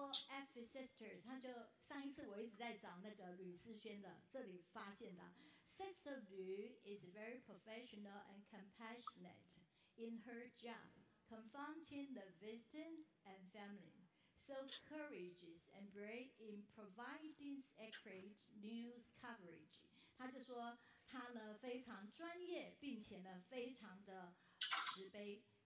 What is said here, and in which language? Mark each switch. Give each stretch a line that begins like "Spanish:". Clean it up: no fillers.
Chinese: F sister， 他就上一次我一直在找那个吕思萱的，这里发现的。
English: Sister Lu is very professional and compassionate in her job, confronting the victim and family. So courageous and brave in providing accurate news coverage.
Chinese: 他就说他呢非常专业，并且呢非常的慈悲。